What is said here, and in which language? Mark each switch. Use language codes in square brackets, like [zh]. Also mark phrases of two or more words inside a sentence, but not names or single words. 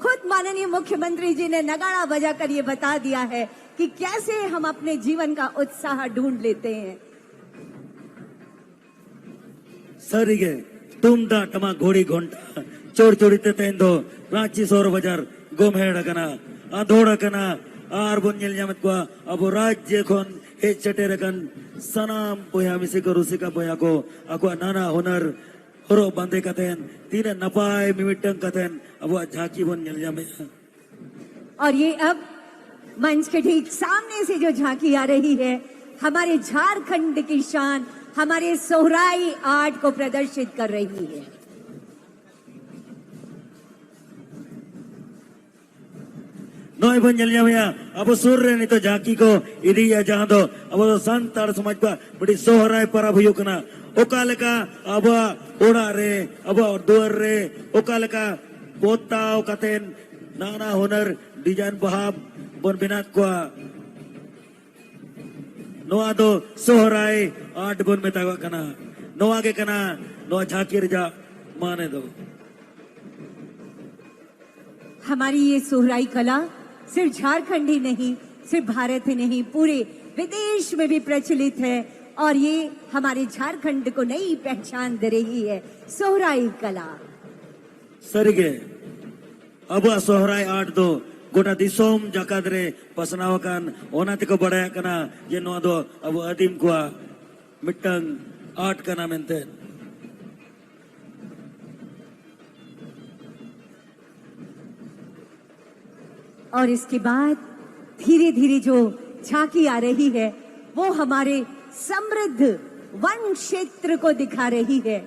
[hi] खुद माननीय मुख्यमंत्री जी ने नगाड़ा बजाकर ये बता दिया है कि कैसे हम अपने जीवन का उत्साह ढूंढ लेते हैं। [sat] सरिगे तुमदा टमा घोड़ी घंटा चोर चोरीते तेंदो रांची सोर बाजार गोमहेड़ कना आधोड़ा कना आर बन नेल ᱧᱟᱢᱮᱫ ᱠᱚᱣᱟ ᱟᱵᱚ ᱨᱟᱡᱽᱡᱚ ᱠᱷᱚᱱ ᱦᱮᱡ ᱥᱮᱴᱮᱨ ᱟᱠᱟᱱ ᱥᱟᱱᱟᱢ ᱵᱚᱭᱦᱟ ᱢᱤᱥᱤ ᱠᱚ ᱨᱩᱥᱤᱠᱟ ᱵᱚᱭᱦᱟ ᱠᱚ ᱟᱠᱚᱣᱟᱜ ᱱᱟᱱᱟ ᱦᱩᱱᱟᱹᱨ ᱦᱚᱨᱚᱜ ᱵᱟᱸᱫᱮ ᱠᱟᱛᱮᱱ ᱛᱤᱱᱟᱹᱜ ᱱᱟᱯᱟᱭ ᱢᱤᱢᱤᱫᱴᱟᱝ ᱠᱟᱛᱮᱱ ᱟᱵᱚᱣᱟᱜ ᱡᱷᱟᱸᱠᱤ ᱵᱚᱱ ᱧᱮᱞ ᱧᱟᱢᱮᱫᱼᱟ। [hi] और ये अब मंच के ठीक सामने से जो झांकी आ रही है हमारे झारखंड की शान, हमारे सोहराई आर्ट को प्रदर्शित कर रही है। [sat] नॉय बन ñel ᱧᱟᱢᱮᱜᱼᱟ ᱟᱵᱚ ᱥᱩᱨ ᱨᱮ ᱱᱤᱛᱚᱜ ᱡᱷᱟᱸᱠᱤ ᱠᱚ ᱤᱫᱤᱭᱟ ᱡᱟᱦᱟᱸ ᱫᱚ ᱟᱵᱚ ᱥᱟᱱᱛᱟᱲ ᱥᱚᱢᱟᱡᱽ ᱠᱚᱣᱟᱜ ᱢᱤᱫᱴᱤᱡ ᱥᱚᱦᱨᱟᱭ ᱯᱟᱨᱟᱵᱽ ᱦᱩᱭᱩᱜ ᱠᱟᱱᱟ। ᱚᱠᱟ ᱞᱮᱠᱟ ᱟᱵᱚᱣᱟᱜ ᱚᱲᱟᱜ ᱨᱮ ᱟᱵᱚᱣᱟᱜ ᱫᱩᱣᱟᱹᱨ ᱨᱮ ᱚᱠᱟ ᱞᱮᱠᱟ ᱯᱚᱛᱟᱣ ᱠᱟᱛᱮᱱ नाना हुनर डिजाइन बहा बन बिनात कोआ नोआ दो सोहराय आर्ट बन मेतावा कना नोआ के कना नोआ झांकी रजा माने दो। [hi] हमारी ये सोहराई कला सिर्फ झारखंड ही नहीं, सिर्फ भारत ही नहीं, पूरे विदेश में भी प्रचलित है और ये हमारे झारखंड को नई पहचान दे रही है। सोहराई कला [sat] सरिगे अब सोहराय आर्ट दो गोटा दिसोम जाकात रे पसनाव कान ओना तेको बड़ाय कना जे नोआ दो अब आदिम कोआ मिट्टंग आर्ट कना मेनते। [hi] और इसके बाद धीरे धीरे जो झांकी आ रही है वो हमारे समृद्ध वन क्षेत्र को दिखा रही है।